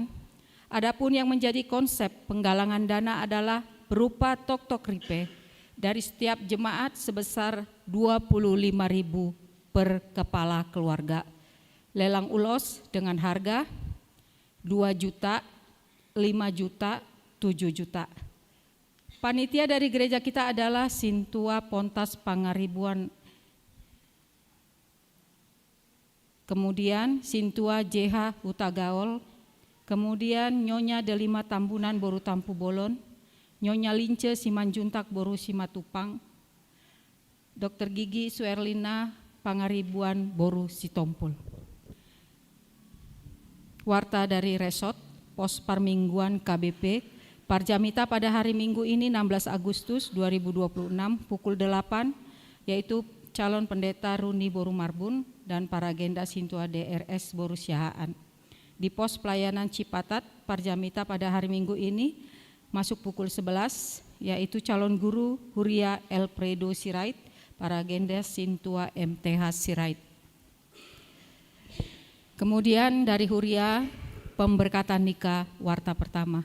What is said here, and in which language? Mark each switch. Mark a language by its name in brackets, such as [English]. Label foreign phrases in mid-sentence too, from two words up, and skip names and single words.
[Indonesian] Adapun yang menjadi konsep penggalangan dana adalah berupa tok-tok ripe dari setiap jemaat sebesar 25.000 per kepala keluarga. Lelang ulos dengan harga 2 juta, 5 juta, 7 juta. Panitia dari gereja kita adalah Sintua Pontas Pangaribuan, kemudian Sintua JH Hutagaol, kemudian Nyonya Delima Tambunan Boru Tampu Bolon, Nyonya Lince Simanjuntak Boru Simatupang, Dr. Gigi Suerlina Pangaribuan Boru Sitompul. Warta dari Resort Pos Parmingguan KBP Parjamita pada hari Minggu ini 16 Agustus 2026 pukul 8, yaitu calon pendeta Runi Boru Marbun dan para agenda Sintua DRS Boru Siahaan. Di pos pelayanan Cipatat Parjamita pada hari Minggu ini masuk pukul 11, yaitu calon guru Huria Elfredo Sirait, para agenda Sintua MTH Sirait. Kemudian dari Huria pemberkatan nikah warta pertama.